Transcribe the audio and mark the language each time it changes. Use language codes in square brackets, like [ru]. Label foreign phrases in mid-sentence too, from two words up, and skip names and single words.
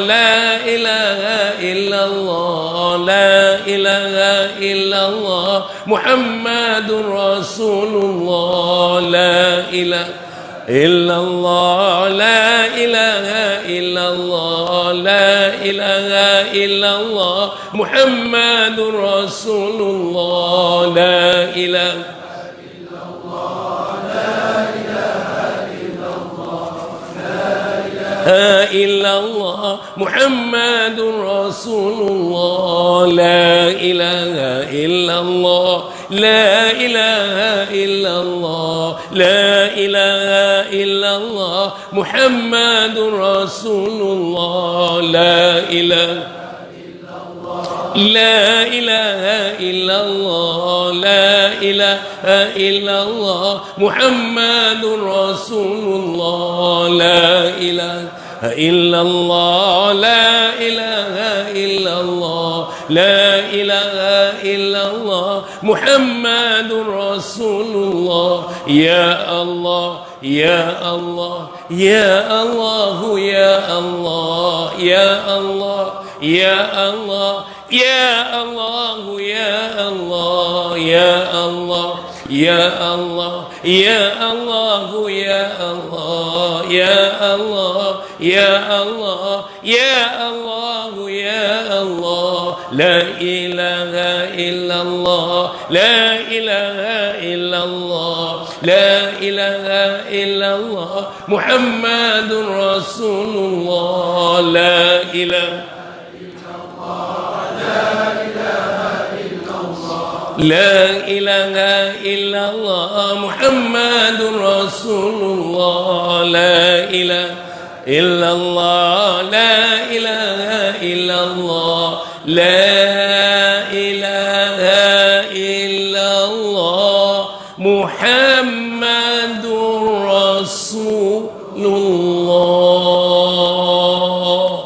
[ar] لا إله إلا الله، لا إله إلا الله، محمد رسول الله، لا إله إلا الله، لا إله إلا الله، لا إله إلا الله، محمد رسول الله، لا إله إلا الله، محمد رسول الله, لا إله إلا الله، لا إله إلا الله، لا إله إلا الله، محمد رسول الله، لا إله لا إله إلا الله، لا إله إلا الله، محمد رسول الله، لا إله إلا الله، لا إله إلا الله، لا إله إلا الله، محمد رسول الله. يا الله، يا الله، يا الله، يا الله، يا الله، يا الله، يا الله، يا الله، يا الله، يا الله، يا الله، يا الله، يا الله، يا الله، يا الله، يا الله, لا إله إلا الله، لا إله إلا الله، لا إله إلا الله، محمد رسول الله، لا إله لا إله إلا الله، محمد رسول الله، لا إله إلا الله، لا إله إلا الله، لا إله إلا الله، محمد رسول الله.